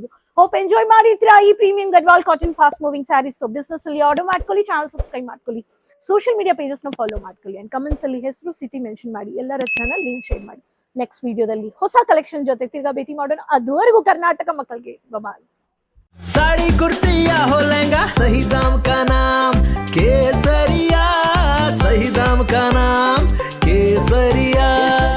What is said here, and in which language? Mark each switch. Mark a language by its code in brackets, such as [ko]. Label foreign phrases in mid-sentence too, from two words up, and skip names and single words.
[en] hope enjoy [kn] ಮಾಡಿರ್ತೀರಾ ಈ [en] premium Gadwal cotton fast moving sarees. [kn] ಬಿಸ್ನೆಸ್ ಅಲ್ಲಿ ಆರ್ಡರ್ ಮಾಡ್ಕೊಳ್ಳಿ, [en] channel subscribe [kn] ಮಾಡ್ಕೊಳ್ಳಿ, [en] social media pages [kn] ನ ಫಾಲೋ ಮಾಡ್ಕೊಳ್ಳಿ [en] and comments [kn] ಅಲ್ಲಿ ಹೆಸರು, [en] city mention [kn] ಮಾಡಿ, ಎಲ್ಲರ ಹತ್ರನ [en] link share [kn] ಮಾಡಿ. ನೆಕ್ಸ್ಟ್ ವಿಡಿಯೋದಲ್ಲಿ ಹೊಸ ಕಲೆಕ್ಷನ್ ಜೊತೆ ತಿರ್ಗಾ ಭೇಟಿ ಮಾಡೋಣ. ಅದುವರೆಗೂ ಕರ್ನಾಟಕ ಮಕ್ಕಳಿಗೆ ಬಾಯ್. [hi] साड़ी कुर्ती या हो लहंगा, सही दाम का नाम केसरिया, सही दाम का नाम केसरिया।